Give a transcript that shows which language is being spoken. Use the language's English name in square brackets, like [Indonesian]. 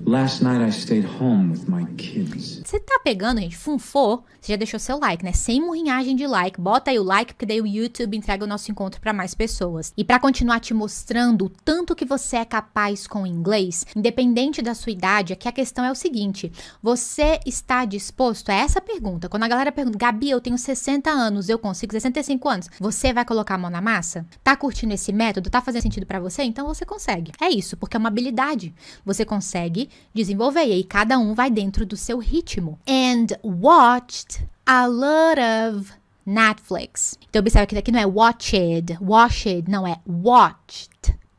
[English] Last night I stayed home with my kids. [Portuguese] Você tá pegando, gente, funfou, você já deixou seu like, né? Sem murrinhagem de like, bota aí o like, porque daí o YouTube entrega o nosso encontro para mais pessoas. E para continuar te mostrando o tanto que você é capaz com o inglês, Mas, independente da sua idade, aqui a questão é o seguinte, você está disposto a essa pergunta? Quando a galera pergunta, Gabi, eu tenho 60 anos, eu consigo 65 anos, você vai colocar a mão na massa? Tá curtindo esse método? Tá fazendo sentido pra você? Então você consegue. É isso, porque é uma habilidade. Você consegue desenvolver, e aí cada um vai dentro do seu ritmo. [English] And watched a lot of Netflix. [Portuguese] Então observe que aqui não é watched, não é watched.